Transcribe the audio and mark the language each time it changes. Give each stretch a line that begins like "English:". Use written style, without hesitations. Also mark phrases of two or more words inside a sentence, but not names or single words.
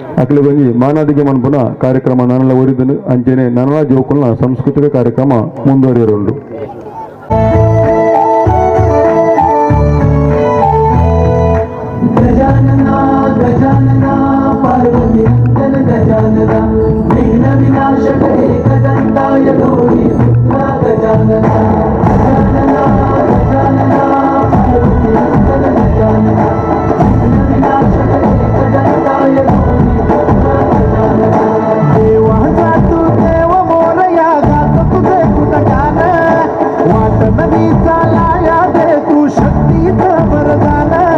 Tulu: ಅಕ್ಲೆ ಬಂಗಿ ಮಾನಾದಿಗೆ ಮನ್ಪುನ ಕಾರ್ಯಕ್ರಮ ನನ್ನೆಲ್ಲ ಓದಿದ್ದನು ಅಂಚೆನೆ ನನ್ನೆಲ್ಲ ಜೋಕುಲ್ನ ಸಾಂಸ್ಕೃತಿಕ ಕಾರ್ಯಕ್ರಮ ಮುಂದುವರಿಯರುಂಡು.
Marathi: गजानन गजानन पार्वती नंदन गजानन विघ्न विनाशक एकदंताय गौरी पुत्र गजानन गजानन गजानन पार्वती नंदन गजानन विघ्न विनाशक एकदंताय गौरी पुत्र गजानन देव जातु देव मोरया गात तुझे गुणगान वाट नदी चालाया दे तू शक्तीचं वरदान